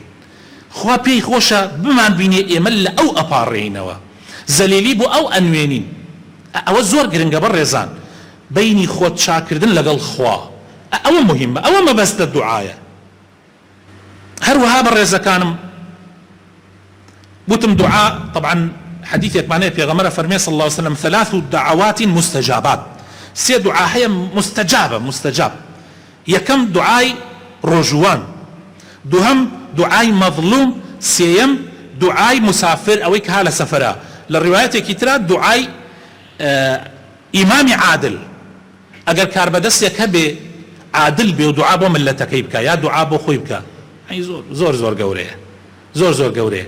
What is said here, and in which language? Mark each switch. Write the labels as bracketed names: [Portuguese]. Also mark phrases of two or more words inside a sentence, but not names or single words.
[Central Kurdish] خوا پێی خۆشە بمان بینێ ئێمە لە ئەو ئەپاڕێینەوە زەلیلی بۆ ئەو ئەنوێنین. ئەوە زۆر گرنگە بەڕێزان، بینی خۆت چاکردن لەگەڵ خوا، ئەوە مهمە، ئەوە مەبەستە دوعایە. هەروەها بەڕێزەکانم بوتم دوعا طبعا حديثێکمانەیە پێغەمبەر فەرمێ [Arabic] صلى الله عليه وسلم ثلاث دعوات مستجابات، [Central Kurdish] سێ دوعا هەیە مستجاب. یەکەم دوعای ڕۆژوان، دووهەم دوعای مەظلوم، سێیەم دوعای مسافر ئەوەی کە ها لە سەفەرە. لە ڕیوایەتێکی ترا دوعای ئیمامی عادل، ئەگەر کاربەدەستێک هەبێ عادل بێ و دوعا بۆ ملەتەکەی بکە یا دوعا بۆ خۆی بکە، زۆر گەورەیە، زۆر گەورەیە.